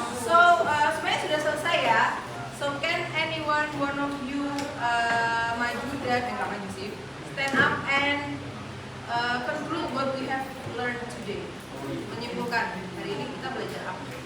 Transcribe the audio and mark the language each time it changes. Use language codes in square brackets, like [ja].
[id] So, semuanya sudah selesai ya. [en] So, can one of you [id] maju dan nggak maju sih, [en] stand up and conclude what we have learned today. [id] Menyimpulkan hari ini kita belajar apa?